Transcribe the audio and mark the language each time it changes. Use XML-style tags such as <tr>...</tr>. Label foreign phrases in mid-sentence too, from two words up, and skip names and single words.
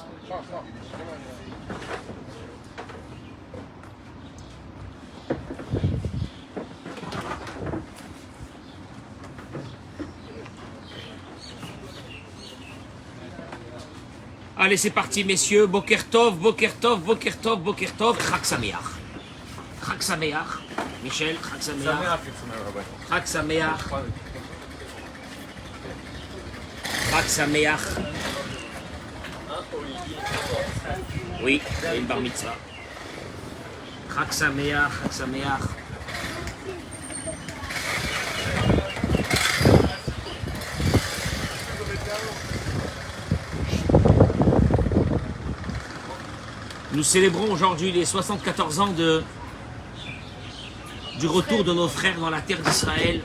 <fr>Allez, c'est parti, messieurs.</fr> <he>בוקר טוב, בוקר טוב, בוקר טוב, בוקר טוב. חג שמח. חג שמח. Michel, חג שמח. חג שמח. חג שמח.</he> <fr>Oui, il y a une</fr> <he>בר מצווה. חג שמח, חג שמח.</he> <fr>Nous célébrons aujourd'hui les 74 ans du retour de nos frères dans la terre d'Israël.</fr>